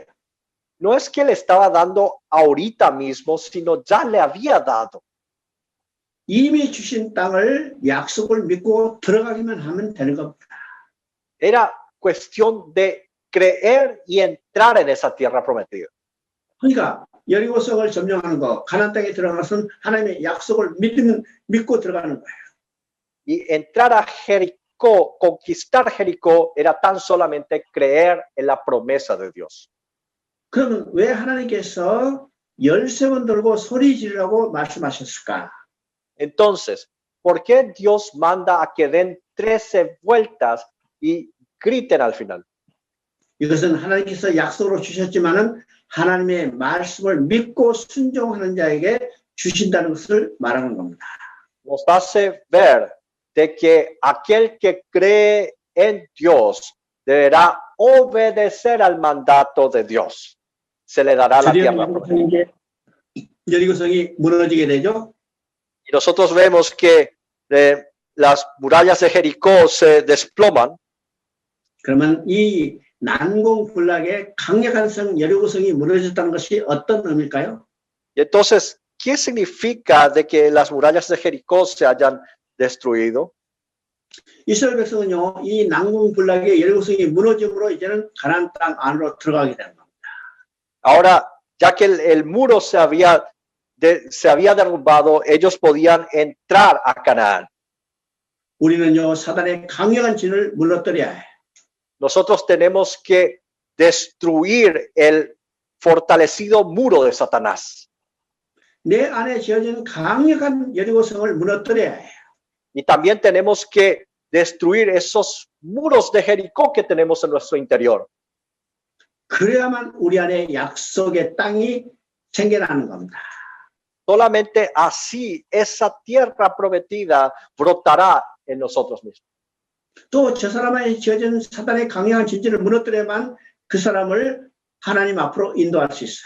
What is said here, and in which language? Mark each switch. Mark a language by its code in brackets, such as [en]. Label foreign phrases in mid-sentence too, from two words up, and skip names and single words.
[es] No es que le estaba dando ahorita mismo, sino ya le había dado. [ko] 이미 주신 땅을 약속을 믿고 들어가기만 하면 되는 겁니다. [es] Era cuestión de creer y entrar en esa tierra prometida. [ko] 그러니까 여리고성을 점령하는 거, 가나안 땅에 들어가서는 하나님의 약속을 믿고 들어가는 거예요. [es] Y entrar a Jericó, conquistar Jericó, era tan solamente creer en la promesa de Dios. [ko] 그러면 왜 하나님께서 13번 들고 소리 지르라고 말씀하셨을까? [es] Entonces, ¿por qué Dios manda a que den 13 vueltas y griten al final? [ko] 이것은 하나님께서 약속으로 주셨지만은 하나님의 말씀을 믿고 순종하는 자에게 주신다는 것을 말하는 겁니다. [es] Nos hace ver de que aquel que cree en Dios deberá obedecer al mandato de Dios. Se le dará la tierra prometida. [ko] 여리고성이 무너지게 되죠. [es] Y nosotros vemos que las murallas de Jericó se desploman. [ko] 그러면 이 난공불락의 강력한 성 여리고성이 무너졌다는 것이 어떤 의미일까요? [es] Y entonces, ¿qué significa de que las murallas de Jericó se hayan destruido? [ko] 이스라엘 백성은요, 이 난공불락의 여리고성이 무너짐으로 이제는 가나안 땅 안으로 들어가게 되는 겁니다. [es] Ahora, ya que el muro se había derrumbado, ellos podían entrar a Canaán. [ko] 우리는요, 사단의 강력한 진을 무너뜨려야 해요. [es] Nosotros tenemos que destruir el fortalecido muro de Satanás. [ko] 내 안에 지어진 강력한 여리고성을 무너뜨려야 해요. [es] Y también tenemos que destruir esos muros de Jericó que tenemos en nuestro interior. [ko] 그래야만 우리 안에 약속의 땅이 생겨나는 겁니다. [es] Solamente así esa tierra prometida brotará en nosotros mismos. [ko] 또 저 사람 안에 지어진 사단의 강력한 진지를 무너뜨려야만 그 사람을 하나님 앞으로 인도할 수 있어요.